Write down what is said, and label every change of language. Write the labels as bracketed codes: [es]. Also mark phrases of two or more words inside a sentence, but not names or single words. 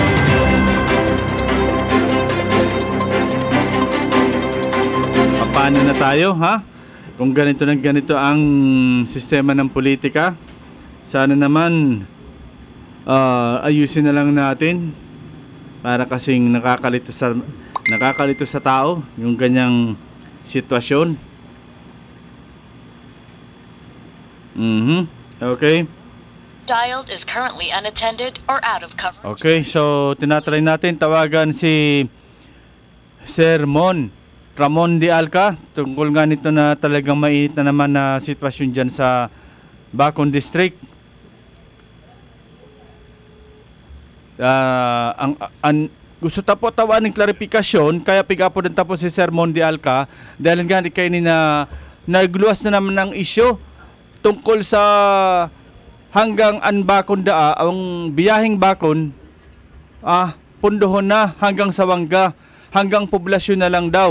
[tl] Paano na tayo, Kung ganito ang sistema ng politika, sana naman ayusin na lang natin para kasing nakakalito sa tao yung ganyang sitwasyon. Okay. [en] Dialed is currently unattended or out of coverage. [tl] Okay, so tinatry natin tawagan si Sir Ramon de Alca tungkol nga nito na talagang mainit na naman na sitwasyon dyan sa Bacon District. [bik] Gusto tapo tawanin klarifikasyon kaya pigapo din tapos si Sir Ramon de Alca dahil nga kay ni na nagluwas na naman ng isyo tungkol sa hanggang Bakon ang biyaheng Bakon pundohon na hanggang Sawanga, hanggang poblasyon na lang daw.